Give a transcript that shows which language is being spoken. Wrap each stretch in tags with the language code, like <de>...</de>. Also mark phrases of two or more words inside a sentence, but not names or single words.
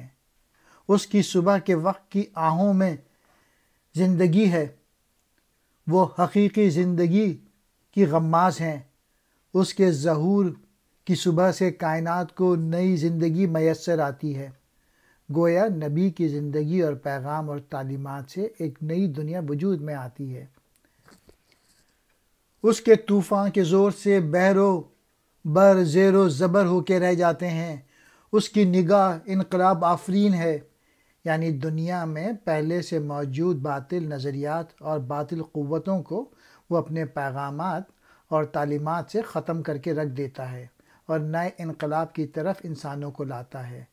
<ur>اس کی صبح کے وقت کی آہوں میں زندگی ہے، وہ حقیقی زندگی کی غماز ہیں، اس کے ظہور کی صبح سے کائنات کو نئی زندگی میسر آتی ہے۔ گویا نبی کی زندگی اور پیغام اور تعلیمات سے ایک نئی دنیا وجود میں آتی ہے۔ اس کے طوفان کے زور سے بحر و بر زیر و زبر ہو کے رہ جاتے ہیں۔ اس کی نگاہ انقلاب آفرین ہے، یعنی دنیا میں پہلے سے موجود باطل نظریات اور باطل قوتوں کو وہ اپنے پیغامات اور تعلیمات سے ختم کر کے رکھ دیتا ہے اور نئے انقلاب کی طرف انسانوں کو لاتا ہے۔</ur>